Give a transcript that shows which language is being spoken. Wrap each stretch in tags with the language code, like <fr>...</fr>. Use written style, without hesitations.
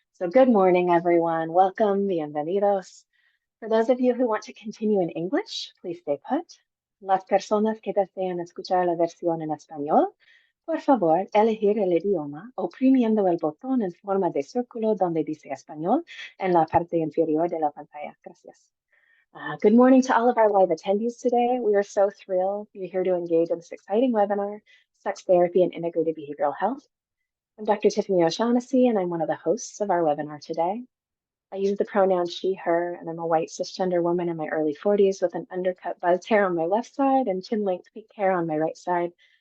<en>So good morning, everyone. Welcome, bienvenidos. For those of you who want to continue in English, please stay put.</en> <es>Las personas que desean escuchar la versión en español, por favor, elegir el idioma oprimiendo el botón en forma de círculo donde dice español en la parte inferior de la pantalla. Gracias.</es> <en>Good morning to all of our live attendees today. We are so thrilled you're here to engage in this exciting webinar, Sex Therapy and Integrated Behavioral Health. I'm Dr. Tiffany O'Shaughnessy, and I'm one of the hosts of our webinar today. I use the pronoun she, her, and I'm a white cisgender woman in my early 40s with an undercut buzzed hair on my left side and chin-length pink hair on my right side.</en>